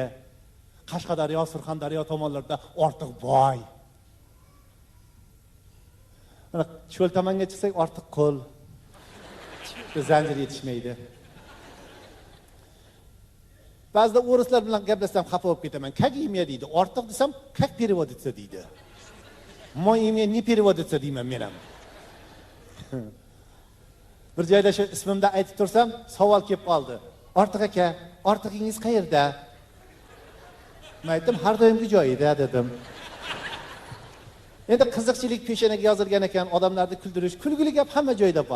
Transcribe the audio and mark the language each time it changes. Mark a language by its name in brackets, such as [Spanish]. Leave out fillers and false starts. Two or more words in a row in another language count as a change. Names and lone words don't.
[Uzbek] Qashqadaryo, Surxondaryo tomonlarda Ortiq Boy. Mana cho'l tomonga chiqsak Ortiq Qo'l. Zanjir yetishmaydi. Ba'zida o'rislar bilan gaplashsam xafa bo'lib ketaman. [Russian] "Как имя" [Uzbek] deydi. Ortiq desam, [Russian] "Как переводится" deydi. "Мое имя не переводится" [Uzbek] deyman men ham. Bir joyda shu ismimda aytib tursam, savol kelib qoldi. "Ortiq aka, ortig'ingiz qayerda?" Men aytdim, "Har doimgi joyida" dedim. Endi qiziqchilik peshonaga yozilgan ekan, odamlarni kuldirish, kulgili gap hamma joyda bor.